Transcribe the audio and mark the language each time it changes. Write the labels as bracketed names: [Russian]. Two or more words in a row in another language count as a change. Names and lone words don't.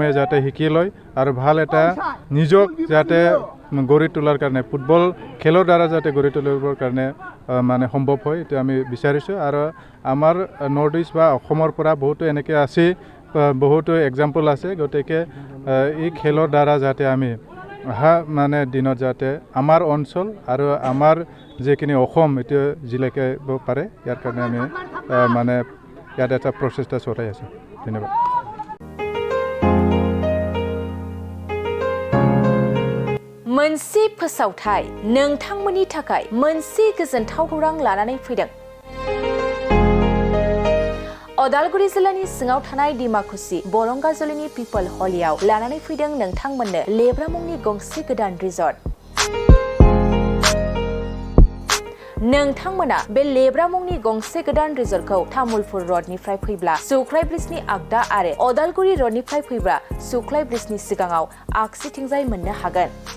[Assamese] যাতে শিকি লয় আৰু ভাল এটা নিজক যাতে গঢ়ি তোলাৰ কাৰণে ফুটবল খেলৰ দ্বাৰা যাতে গঢ়ি তুলিবৰ কাৰণে মানে সম্ভৱ হয় এইটো আমি বিচাৰিছোঁ আৰু আমাৰ নৰ্থ ইষ্ট বা অসমৰ পৰা বহুতো এনেকৈ আছে বহুতো এক্সাম্পল আছে গতিকে এই খেলৰ দ্বাৰা যাতে আমি অহা মানে দিনত যাতে আমাৰ অঞ্চল আৰু আমাৰ যিখিনি অসম এইটো জিলিকাব পাৰে ইয়াৰ কাৰণে আমি মানে ইয়াত এটা প্ৰচেষ্টা চলাই আছোঁ ধন্যবাদ [Bodo] मोनसे फोसावथाय नोंथांमोननि थाखाय मोनसे गोजोनथाव खौरां लानानै फैदों अदालगुरि जिल्लानि सिङाव थानाय डिमाकुसि बरंगाजुलिनि पिपल हलियाव लानानै फैदों नोंथांमोननो लेब्रा मुंनि गंसे गोदान रिजर्ट नोंथांमोना बे लेब्रा मुंनि गंसे गोदान रिजर्टखौ तामुलपुर रडनिफ्राय फैब्ला सुख्लाय ब्रिजनि आगदा आरो अदालगुरि रडनिफ्राय फैब्ला सुख्लाय ब्रिजनि सिगाङाव आगसिथिंजाय मोननो हागोन।